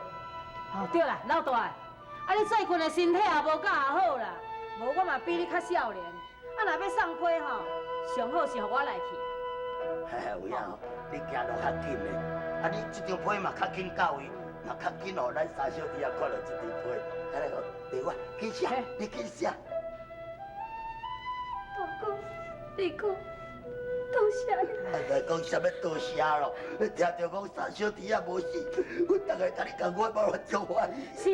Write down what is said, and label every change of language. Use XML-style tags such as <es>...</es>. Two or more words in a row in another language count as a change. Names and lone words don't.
<nan>哦，对啦，老大，你最近的身体也无甲好啦，无我嘛比你较少年，若要送批吼，上好是互我来去。有影吼，你行路较紧咧，你这张批嘛较紧到位，嘛较紧互咱三小弟啊看到这张批，安尼好，对我紧写，你紧写。大哥，你讲，多谢你。来讲啥物多谢咯？听着讲三小弟啊无死，我大概等你共我帮我做欢喜。</nan>